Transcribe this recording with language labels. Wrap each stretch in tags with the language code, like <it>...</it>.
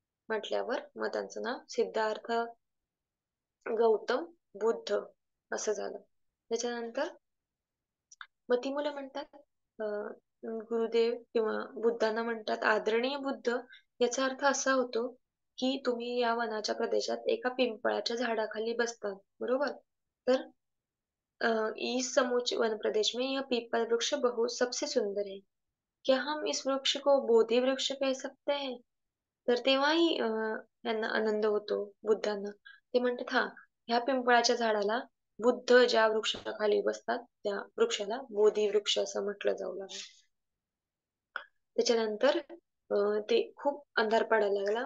<mr>म्हटल्यावर मग त्यांचं नाव सिद्धार्थ गौतम बुद्ध असं झालं. त्याच्यानंतर मग ती मुलं म्हणतात गुरुदेव किंवा बुद्धांना म्हणतात आदरणीय बुद्ध. याचा अर्थ असा होतो की तुम्ही या वनाच्या प्रदेशात एका पिंपळाच्या झाडाखाली बसतात, बरोबर?</mr> <hi>तर इस समूचे वन प्रदेश में यह पीपल वृक्ष बहुत सबसे सुंदर है, क्या हम इस वृक्ष को बोधी वृक्ष कह सकते हैं?</hi> <mr>तर तेव्हाही यांना आनंद होतो बुद्धांना. ते म्हणतात हा, ह्या पिंपळाच्या झाडाला बुद्ध ज्या वृक्षाखाली बसतात त्या वृक्षाला बोधी वृक्ष असं म्हटलं जाऊ लागलं. त्याच्यानंतर ते खूप अंधार पडायला लागला.</mr>